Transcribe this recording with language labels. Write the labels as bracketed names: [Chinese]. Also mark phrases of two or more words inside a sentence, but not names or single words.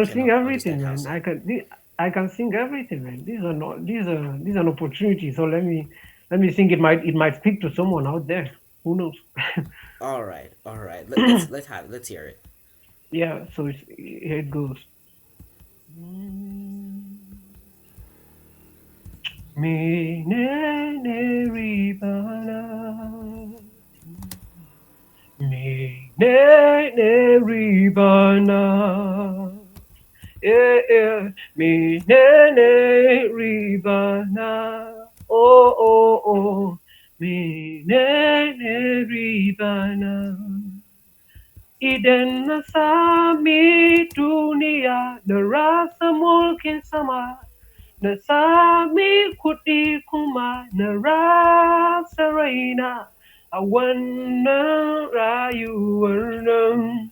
[English] can sing cannot everything, understand man. Hausa. I can sing everything, man. These are not. These are an opportunity. So let me sing. It might speak to someone out there. Who knows? All right, all right. Let's have it. Let's hear it. Yeah. So here it goes. [Hausa] Mineri bana, mineri bana, mineri bana, oh oh oh, mineri bana. Idan na sami duniya da rasa mulkin sama, na sami kuɗi kuma na rasa raina a wannan rayuwar nan.